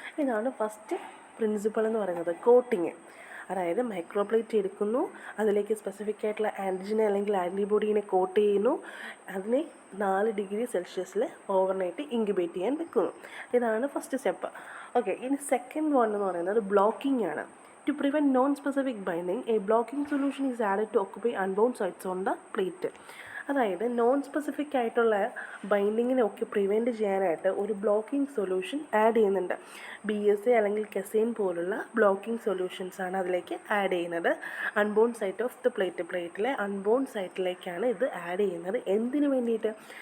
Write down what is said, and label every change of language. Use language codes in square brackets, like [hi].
[ml] ഇതാണ് first principle എന്ന് പറയുന്നത്, കോട്ടിങ്. അതായത് മൈക്രോപ്ലേറ്റ് എടുക്കുന്നു, അതിലേക്ക് സ്പെസിഫിക് ആയിട്ടുള്ള ആൻറ്റിജനെ അല്ലെങ്കിൽ ആൻറ്റിബോഡീനെ കോട്ട് ചെയ്യുന്നു, അതിനെ 4 ഡിഗ്രി സെൽഷ്യസിൽ ഓവർനൈറ്റ് ഇൻക്യുബേറ്റ് ചെയ്യാൻ വെക്കുന്നു. ഇതാണ് ഫസ്റ്റ് സ്റ്റെപ്പ്. ഓക്കെ, ഇനി സെക്കൻഡ് വൺ എന്ന് പറയുന്നത് ബ്ലോക്കിംഗ് ആണ്. [en] To prevent non-specific binding, a blocking solution is added to occupy unbound sites on the plate. [ml] അതായത് നോൺ സ്പെസിഫിക് ആയിട്ടുള്ള ബൈൻഡിങ്ങിനൊക്കെ പ്രിവെൻറ്റ് ചെയ്യാനായിട്ട് ഒരു ബ്ലോക്കിംഗ് സൊല്യൂഷൻ ആഡ് ചെയ്യുന്നുണ്ട്. BSA അല്ലെങ്കിൽ കെസൈൻ പോലുള്ള ബ്ലോക്കിംഗ് സൊല്യൂഷൻസാണ് അതിലേക്ക് ആഡ് ചെയ്യുന്നത്. Unbound site of the പ്ലേറ്റിലെ unbound സൈറ്റിലേക്കാണ് ഇത് ആഡ് ചെയ്യുന്നത്. എന്തിനു വേണ്ടിയിട്ട്?